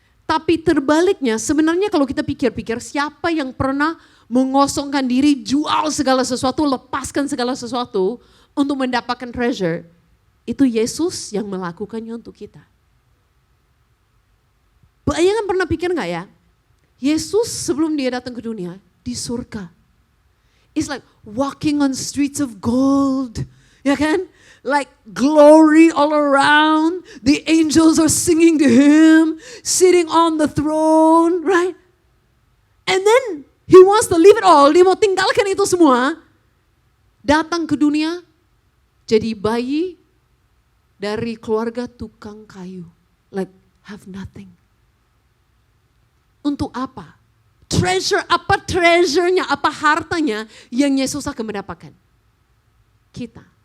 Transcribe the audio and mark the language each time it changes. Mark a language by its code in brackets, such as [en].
[id] Tapi terbaliknya sebenarnya kalau kita pikir-pikir siapa yang pernah mengosongkan diri, jual segala sesuatu, lepaskan segala sesuatu untuk mendapatkan treasure. Itu Yesus yang melakukannya untuk kita. Bayangkan pernah pikir gak ya? Yesus sebelum dia datang ke dunia di surga. [en] It's like walking on streets of gold. Ya kan? Like glory all around. The angels are singing to him. Sitting on the throne, right? And then he wants wants to leave it all, [id] dia mau tinggalkan itu semua, datang ke dunia, jadi bayi dari keluarga tukang kayu. [en] Like have nothing. [id] Untuk apa? Treasure-nya, apa hartanya yang Yesus akan mendapatkan? Kita.